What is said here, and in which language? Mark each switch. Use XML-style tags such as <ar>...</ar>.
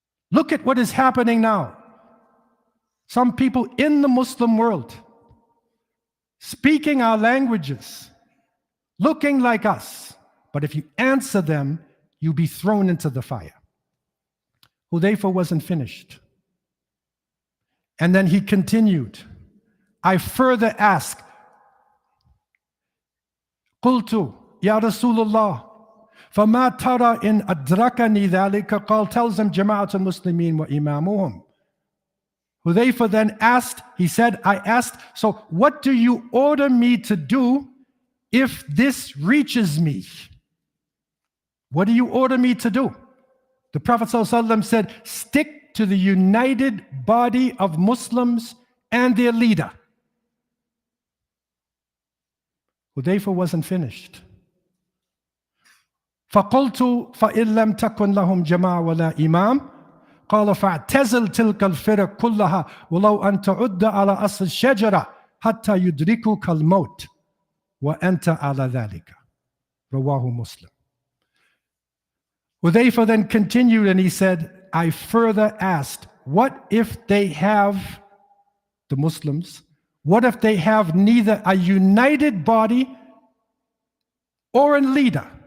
<en>Look at what is happening now. Some people in the Muslim world speaking our languages, looking like us. But if you answer them, you'll be thrown into the fire. Hudayfa wasn't finished. And then he continued. I further asked,</en> <ar>قلت يا رسول الله فما ترى إن أدركني ذلك قال تلزم جماعة المسلمين وإمامهم.</ar> <en>Hudayfa then asked, he said, I asked, so what do you order me to do if this reaches me? What do you order me to do? The Prophet ﷺ said, stick to the united body of Muslims and their leader. Hudayfa wasn't finished.</en> <ar>فقلت فإن لم تكن لهم جماعة ولا إمام قال فاعتزل تلك الفرق كلها ولو أن تعد على أصل الشجرة حتى يدركك الموت وأنت على ذلك.</ar> <en>رواه Muslim. Hudayfa then continued and he said, I further asked, what if they have, the Muslims, what if they have neither a united body or a leader?</en>